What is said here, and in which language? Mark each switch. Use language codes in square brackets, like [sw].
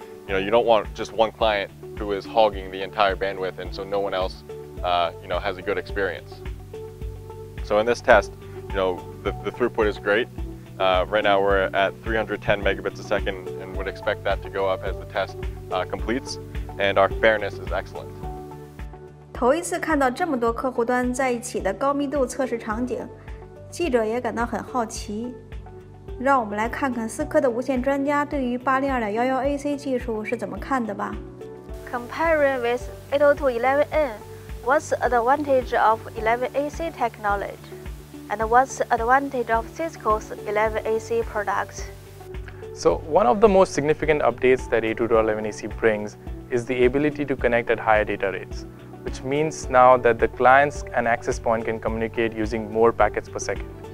[en] You don't want just one client who is hogging the entire bandwidth, and so no one else, has a good experience. So in this test, the throughput is great, Right now we're at 310 megabits a second and would expect that to go up as the test completes, and our fairness is excellent. [zh] 头一次看到这么多客户端在一起的高密度测试场景，记者也感到很好奇。让我们来看看思科的无线专家对于 802.11ac 技术是怎么看的吧。 [en] Comparing with 802.11n, what's the advantage of 11ac technology? And what's the advantage of Cisco's 11ac products? So one of the most significant updates that 802.11ac brings is the ability to connect at higher data rates, which means now that the clients and access point can communicate using more packets per second.